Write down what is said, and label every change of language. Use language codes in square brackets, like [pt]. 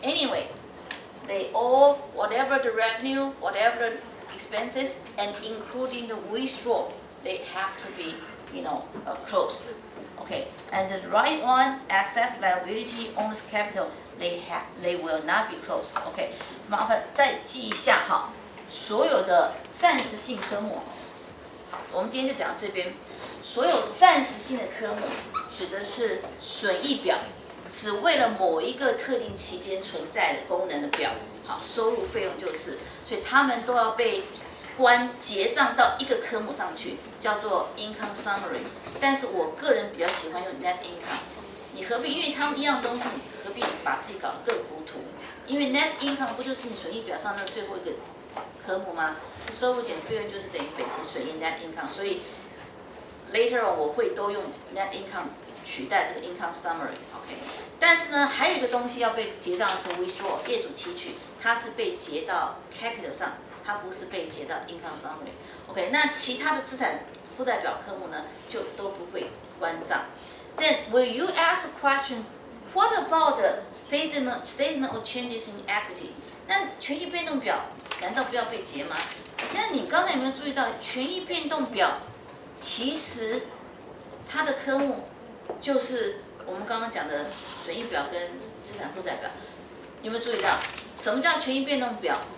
[en] Anyway, they all, whatever the revenue, whatever the expenses, and including the withdrawal, they have to be closed. Okay. And the right one, assets, liability, owner's capital, they will not be closed. Okay. [zh] 麻烦再记一下哈，所有的暂时性科目，我们今天就讲到这边。所有暂时性的科目指的是损益表，只为了某一个特定期间存在的功能的表，好，收入费用就是，所以他们都要被结账到一个科目上去，叫做 income summary。但是我个人比较喜欢用 net income。你何必？因为他们一样东西，你何必把自己搞得更糊涂？因为 net income 不就是你损益表上的最后一个科目吗？收入减费用就是等于本期损益 net income。所以 [en] later on [zh] 我会都用 net income 取代这个 income summary。OK。但是呢，还有一个东西要被结账的是 withdraw 业主提取，它是被结到 capital 上，它不是被结到 income summary。OK。那其他的资产负债表科目呢，就都不会关账。 [en] Then will you ask the question, what about the statement of changes in equity? [zh] 那权益变动表难道不要被结吗？那你刚才有没有注意到，权益变动表其实它的科目就是我们刚刚讲的损益表跟资产负债表。有没有注意到什么叫权益变动表？